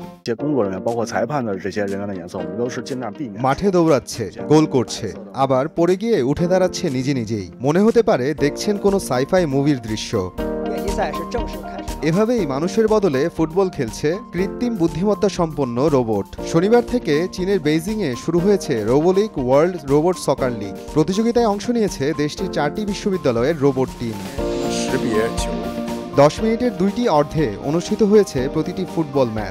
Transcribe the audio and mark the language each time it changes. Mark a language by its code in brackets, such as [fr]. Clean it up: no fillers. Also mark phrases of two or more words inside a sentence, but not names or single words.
[zh] 些工作人员，包括裁判的这些人员的颜色，我们都是尽量避免。 [bn] মাঠে দৌড়াচ্ছে, গোল করছে, আবার পড়ে গিয়ে উঠে দাঁড়াচ্ছে নিজে নিজেই। মনে হতে পারে দেখছেন কোনো সাইফাই মুভির দৃশ্য। [zh] 练习赛是正式开始。 [bn] এভাবেই মানুষের বদলে ফুটবল খেলছে কৃত্রিম বুদ্ধিমত্তা সম্পন্ন রোবট। শনিবার থেকে চীনের বেইজিংয়ে শুরু হয়েছে রোবোলিক ওয়ার্ল্ড রোবট সকার লিগ। প্রতিযোগিতায় অংশ নিয়েছে দেশটির 4টি বিশ্ববিদ্যালয়ের রোবট টিম। 10 মিনিটের 2টি অর্ধে অনুষ্ঠিত হয়েছে প্রতিটি ফুটবল ম্যাচ।